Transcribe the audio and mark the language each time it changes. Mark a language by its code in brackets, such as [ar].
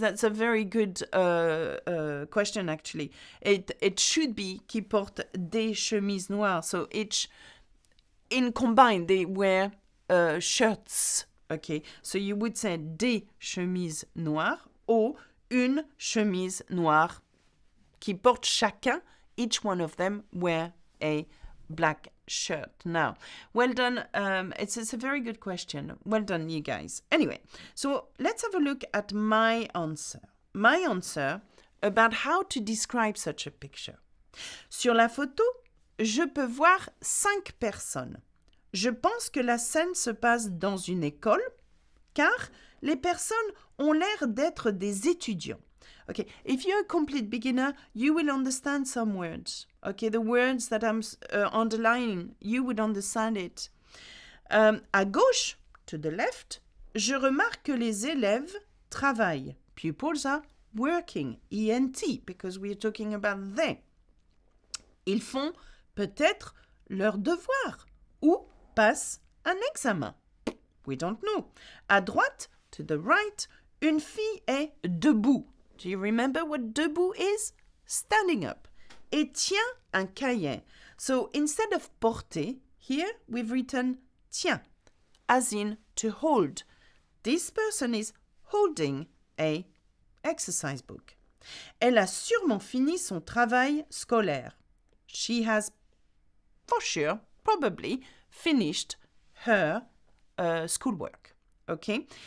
[en] That's a very good question, actually. [fr] It should be qui porte des chemises noires. [en] So each, in combined, they wear shirts. [fr] Okay, so you would say des chemises noires or une chemise noire qui porte chacun. [en] Each one of them wear a black shirt. Now, well done. It's a very good question. Well done, you guys. Anyway, so let's have a look at my answer. My answer about how to describe such a picture. [fr] Sur la photo, je peux voir 5 personnes. Je pense que la scène se passe dans une école, car les personnes ont l'air d'être des étudiants. [en] Okay, if you're a complete beginner, you will understand some words. Okay, the words that I'm underlining, you would understand it. [fr] À gauche, to the left, je remarque que les élèves travaillent. [en] Pupils are working, ENT, because we're talking about they. [fr] Ils font peut-être leur devoir ou passent un examen. We don't know. À droite, to the right, une fille est debout. [en] Do you remember what debout is? Standing up. Et tient un cahier. So instead of porter, here we've written tient, as in to hold. This person is holding a exercise book. [fr] Elle a sûrement fini son travail scolaire. [en] She has, for sure, probably finished her schoolwork. Okay?